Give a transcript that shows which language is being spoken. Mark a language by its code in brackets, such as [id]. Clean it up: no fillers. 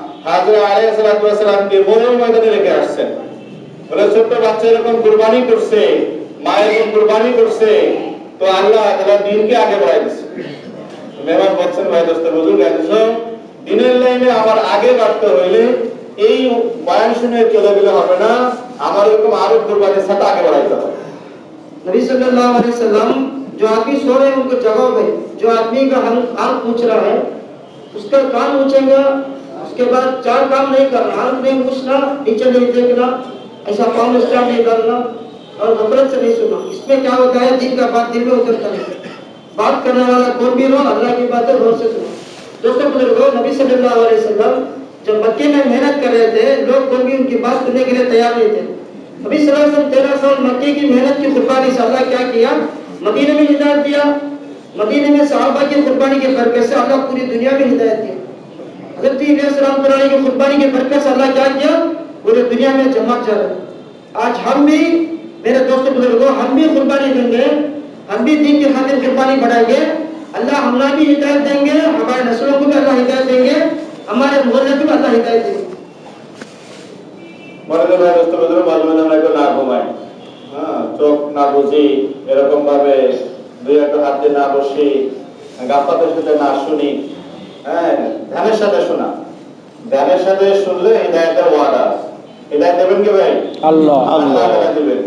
[bn] হাজরা আলাইহিসসালাতু ওয়াসসালামকে বদর ময়দানে রেখে আসছেন। বলে ছোট্ট বাচ্চা এরকম কুরবানি করছে, মা এরকম কুরবানি করছে, তো আল্লাহ তাআলা দ্বীনকে আগে বাড়াই দিয়েছে। মেহমান বলছেন, ভাই দোস্ত বুজুর্গ আছো, দ্বীনের লাইনে আমার আগে বাড়তে হইলে এই বয়ান শুনে চলে গেলে হবে না, আমার এরকম আরো কুরবানির সাথে আগে বাড়াইতে হবে। [hi] नबी सल्लल्लाहु अलैहि वसल्लम जो आदमी सो रहे हैं उनको जगाओ भाई, जो आदमी का हाल पूछ रहा है उसका कान पूछेगा, उसके बाद चार काम नहीं करना, हाथ नहीं पूछना, नीचे नहीं देखना, ऐसा पाँव में स्टैंड नहीं डालना और गफलत से नहीं सुनना। इसमें क्या होता है, दिल का बात दिल में उतरता है। बात करने वाला कौन भी हो, अल्लाह की बातें गौर से सुनो। दोस्तों बुजुर्गों, नबी सल्लल्लाहु अलैहि वसल्लम जब मक्के में मेहनत कर रहे थे, लोग कोई भी उनकी बात सुनने के लिए तैयार नहीं थे। नबी सल्लल्लाहु अलैहि वसल्लम 13 साल मक्के की मेहनत की कुर्बानी से अल्लाह क्या किया, मदीने में हिदायत दिया। मदीने में सहाबा की कुर्बानी के बरकत से अल्लाह पूरी दुनिया में हिदायत दिया। हज़रत इलियास रहमतुल्लाह की कुर्बानी के बरकत से अल्लाह क्या किया, पूरी दुनिया में जमात जा रहा है। आज हम भी, मेरे दोस्तों बुजुर्गों, हम भी कुर्बानी देंगे, हम भी दीन की खातिर कुर्बानी बढ़ाएंगे, अल्लाह हमें भी हिदायत देंगे, हमारे नस्लों को भी अल्लाह हिदायत देंगे, हमारे मोहल्ले को भी अल्लाह हिदायत देंगे। [bn] মনে ভাই দোস্ত বুজুর্গ, মাঝে মাঝে আমরা একটু না ঘুমাই, চোখ না বুঝি, এরকম ভাবে দুই একটা হাত দিয়ে না বসি, গাফাতের সাথে না শুনি, ধ্যানের সাথে শোনা। ধ্যানের সাথে শুনলে হিদায়াতের ওয়াদা। হিদায়াত দেবেন কে ভাই? আল্লাহ। আল্লাহ দিবেন।